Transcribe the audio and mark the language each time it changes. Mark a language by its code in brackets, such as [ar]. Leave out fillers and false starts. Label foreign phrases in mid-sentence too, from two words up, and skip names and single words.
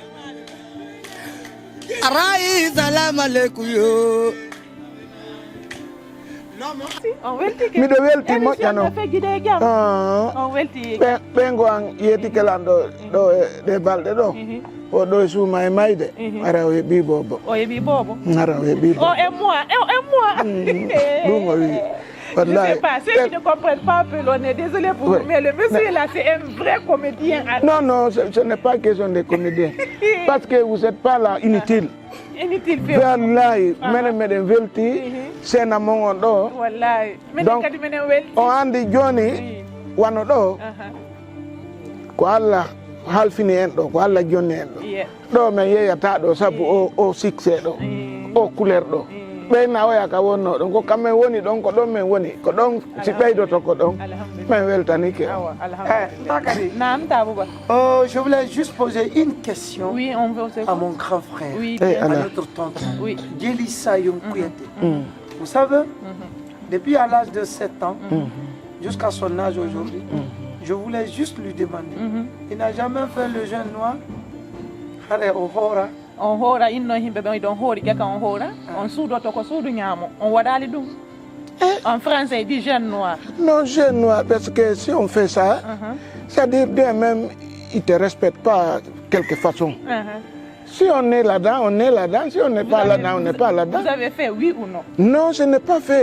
[ff] Arai [ar] السلام عليكم [ff] yo. miɗo welti moƴƴano on welti ɓengo an yeeti kelando ɗo ɗe balɗe ɗo o ɗo e suuma e mayde ara o heeɓi bobo o heeɓi bobo ara o heeɓi bobo [fr] et moi [ff] ɗum o wi [fr] je ne sais pas, ceux qui ne comprennent pas un peu, on est désolé pour vous, mais le monsieur là, c'est un vrai comédien. Non, ce n'est pas question de comédien. Parce que vous n'êtes pas là, inutile. Inutile. [ff] Wallahi, meɗen welti sena mon ɗo. Wallahi. Donc, on andi joni wano ɗo ko Allah halfini en ɗo, ko Allah jonni en ɗo. Ɗo men yeyata ɗo sabu o succès ɗo, o couleur ɗo. ɓeyna oya ka wonno ɗon ko kammen woni ɗon ko ɗon men woni ko ɗon si ɓeydoto ko ɗon min weltanike [fr] je voulais juste poser une question à mon grand frère, à notre tonton, Djely Sayoum Kouyaté. Vous savez, depuis à l'âge de 7 ans jusqu'à son âge aujourd'hui, je voulais juste lui demander, il n'a jamais fait le jeûne noir, [ff] on hoora inno himɓe ɓe ɗon hoori ƴaka on hoora on suudoto ko suudu ñaamo on waɗali ɗum [fr] en français il dit jeune noir. Non, jeune noir, parce que si on fait ça, c'est-à-dire même il te respecte pas quelque façon. Si on est là-dedans, on est là-dedans. Si on n'est pas là-dedans, on n'est pas là-dedans. Vous avez fait oui ou non? Non, je n'ai pas fait.